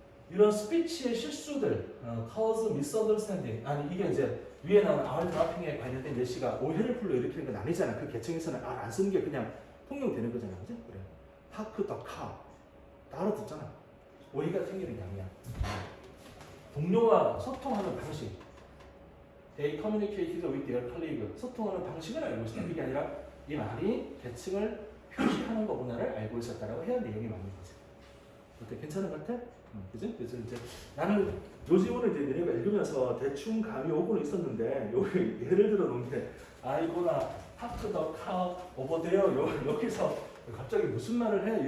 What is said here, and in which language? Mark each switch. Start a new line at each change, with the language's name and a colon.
Korean: 이런 스피치의 실수들,
English: cause misunderstanding.
Korean: 아니 이게 이제 위에 나온 R 드라핑에 관련된 예시가 오해를 불러일으키는 건 아니잖아. 그 계층에서는 R 안 쓰는 게 그냥 통용되는 거잖아, 그지? 그래. 파크 더 카. 다 알아듣잖아. 오해가 생기는 게 아니야. 동료와 소통하는 방식.
English: They communicated with their colleague.
Korean: 소통하는 방식을 알고 있었다. 이게 아니라 이 말이 계층을 표시하는 거구나를 알고 있었다라고 해야 내용이 맞는 거지. 어때? 괜찮은 것 같아? 그지? 그래서 이제 나는 요즘으로 이제 내가 읽으면서 대충 감이 오고는 있었는데 여기 예를 들어 놓은 게 아이고나 파크 더 카 오버데어 여기서 갑자기 무슨 말을 해?